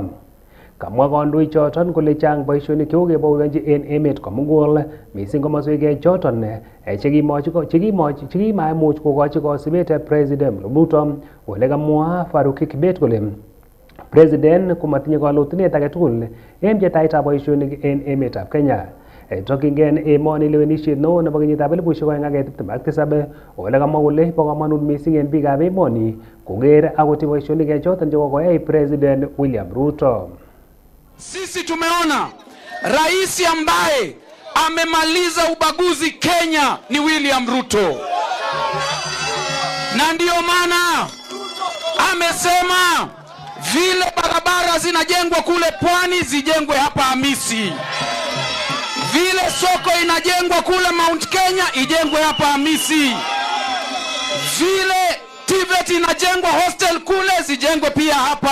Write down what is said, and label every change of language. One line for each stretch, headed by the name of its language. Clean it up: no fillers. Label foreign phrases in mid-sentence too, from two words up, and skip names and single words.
Kalenjin: Kamwa kandoik choton kole chang boisionik chekokeboiboenchi en emet komugul mising komoswek choton chekimaimuch kokochi kosibet President Ruto ole kamwa Kibet kole President komatinye kalotunet age tugul en pchetaetab boisionik en emetab Kenya. Tokyingei en emoni lewenisiet neo nebo kenyitab 2027 ole kamwa kole bo komonut mising en biikab emoni koker akot boisionik choton chekokoyai President William Ruto.
Swahili: Sisi tumeona rais ambaye amemaliza ubaguzi Kenya ni William Ruto, na ndiyo maana amesema vile barabara zinajengwa kule pwani zijengwe hapa Hamisi, vile soko inajengwa kule Mount Kenya ijengwe hapa Hamisi, vile Kibet inajengwa hostel kule zijengwe pia hapa.